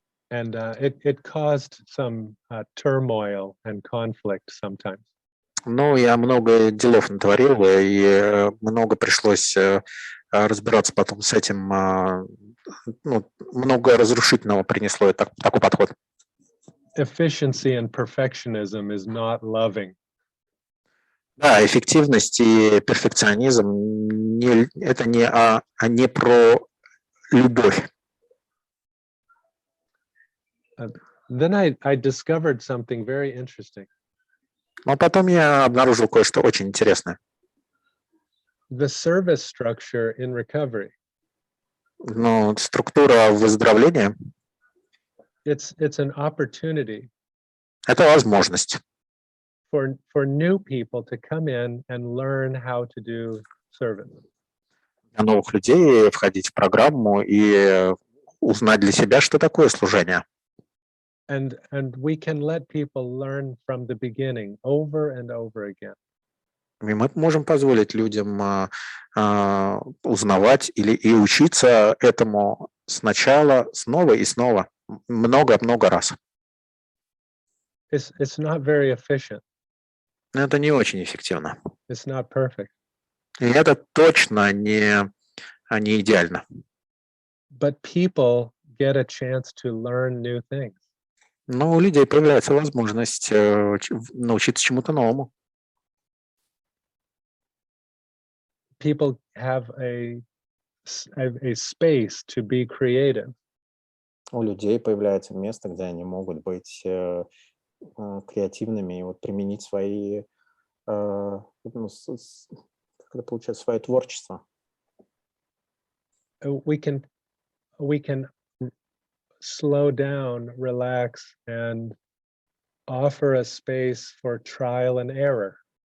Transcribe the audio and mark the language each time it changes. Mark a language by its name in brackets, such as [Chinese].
[English] And it caused some turmoil and conflict sometimes. [Russian] Ну, я много делов натворил, и много пришлось разбираться потом с этим. Ну, много разрушительного принесло такой подход. [English] Efficiency and perfectionism is not loving. [Russian] Да, эффективность и перфекционизм это не про любовь. [English] Then I discovered something very interesting. [Russian] Но потом я обнаружил кое-что очень интересное. [English] The service structure in recovery. [Russian] Ну, структура выздоровления [English] It's an opportunity [Russian] – это возможность [English] for new people to come in and learn how to do service. [Russian] для новых людей входить в программу и узнать для себя, что такое служение. [English] And we can let people learn from the beginning over and over again. [Russian] И мы можем позволить людям узнавать и учиться этому сначала, снова и снова, много-много раз. [English] It's not very efficient. [Russian] Но это не очень эффективно. [English] It's not perfect. [Russian] И это точно не идеально. [English] But people get a chance to learn new things. [Russian] Но у людей появляется возможность научиться чему-то новому. [English] People have a space to be creative. [Russian] У людей появляется место, где они могут быть креативными и вот применить свои, как это получается, свое творчество. [English] We can slow down, relax, and offer a space for trial and error.